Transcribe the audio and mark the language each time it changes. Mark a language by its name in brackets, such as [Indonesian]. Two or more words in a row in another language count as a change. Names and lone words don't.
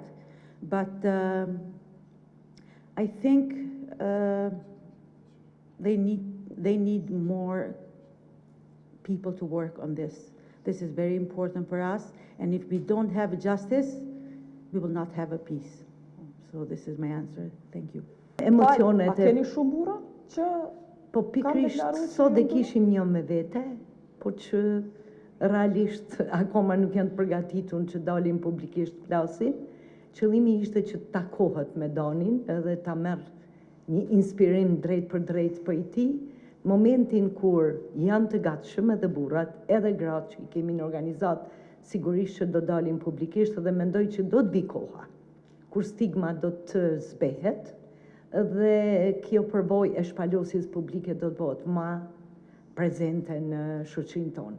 [English] But I think they need more people to work on this. This is very important for us, and if we don't have justice, we will not have a peace. So this is my answer. Thank you. [Albanian] A keni shumë burra që po pikrisht sot e kishim një me vete, po që realisht akoma nuk janë të përgatitur që dalin publikisht flasin. Qëllimi ishte që të takohet me Danin edhe ta merr një inspirim drejt për drejt për ti, momentin kur janë të gatshëm edhe burrat, edhe gratë që i kemi në organizat, sigurisht që do dalin publikisht, dhe mendoj që do të vi koha, kur stigma do të zbehet, dhe kjo përvojë e shpalosjes publike do të bëhet më prezente në shoqërinë tonë.